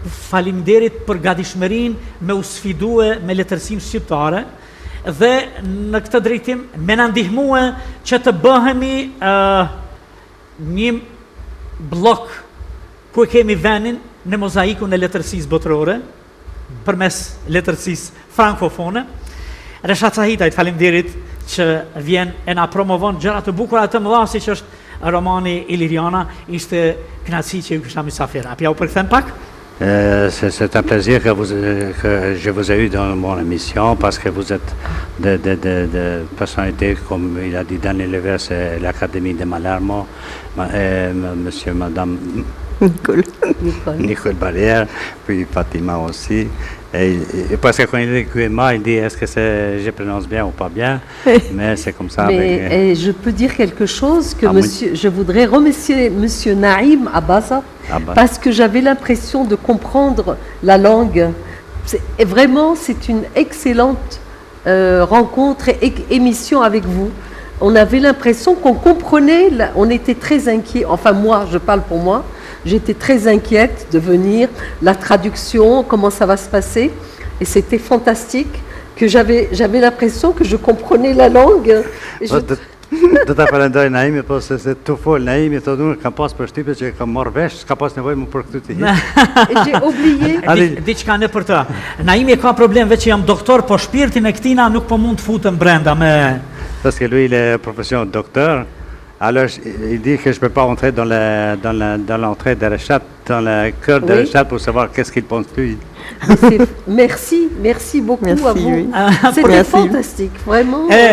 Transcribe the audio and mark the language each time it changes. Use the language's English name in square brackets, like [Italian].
[Albanian] Falimderit për gatishmërinë me u sfidue me letërsinë shqiptare dhe në këtë drejtim me na ndihmue që të bëhemi një blok ku kemi vendin në mozaikun e letërsisë botërore përmes letërsisë frankofone. Reshat Sahitajt, falimderit që vjen e na promovon gjëra të bukura të mëdha si që është romani Iliriana, ishte kënaqësi që ju kisha mysafir. A pja u përkthen pak? [French] C'est un plaisir que je vous ai eu dans mon émission parce que vous êtes de personnalités, comme il a dit Daniel Levers, c'est l'Académie de Malarme, monsieur, madame Nicole Barrière, puis Fatima aussi. Et parce que quand il dit Guema, il dit est-ce que je prononce bien ou pas bien, mais c'est comme ça. Mais je peux dire quelque chose que je voudrais remercier monsieur Naïm Abaza parce que j'avais l'impression de comprendre la langue. Vraiment, c'est une excellente rencontre et émission avec vous. On avait l'impression qu'on comprenait, on était très inquiets, enfin moi, je parle pour moi, j'étais très inquiète de venir, la traduction, comment ça va se passer, et c'était fantastique, que j'avais l'impression que je comprenais la langue. [Albanian] Do ta falenderoj Naimi, po se të fol Naimi, të unë kam pas përshtypje që kam marrë vesh, s'ka pas nevojë më për këtë të hiq. [French] J'ai oublié. [Albanian] Diçka në për të. Naimi ka problem veç që jam doktor, po shpirtin e këtina nuk po mund të futem brenda me... [French] Parce que lui, il est profession docteur. Alors, il dit que je ne peux pas entrer dans l'entrée de Reshat, dans le cœur de Reshat pour savoir qu'est-ce qu'il pense lui. Merci beaucoup à vous. C'était fantastique, vraiment.